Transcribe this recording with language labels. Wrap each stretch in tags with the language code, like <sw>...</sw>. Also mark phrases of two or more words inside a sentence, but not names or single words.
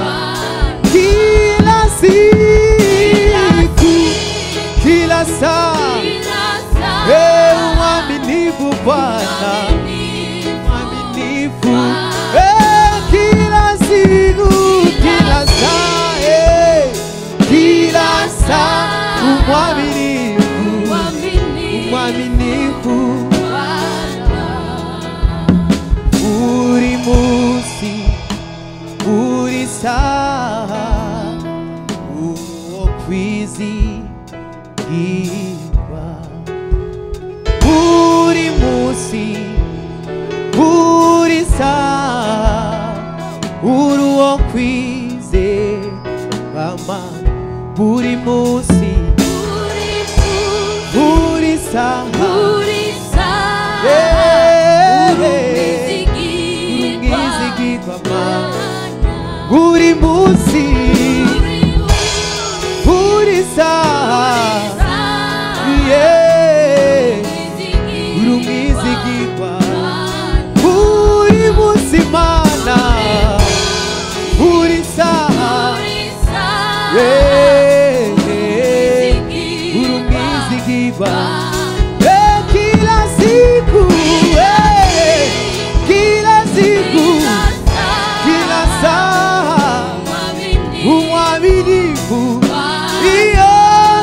<sw>Kila siku, kila saa, mwaminifu Bwana, mwaminifu. Kila siku, kila saa, kila saa, mwaminifu, mwaminifu.</sw> <rn>Uri musi, uri saa, uwo kwizigirwa. Uri musi, uri saa, uri uwo kwizerwa. Uri musi, uri saa, uri musi, uri saa, urumwizigirwa. Uri musi Mana, uri saa, urumwizigirwa.</rn> <sw>Kila siku, kila siku, kila saa, umwaminifu.</sw>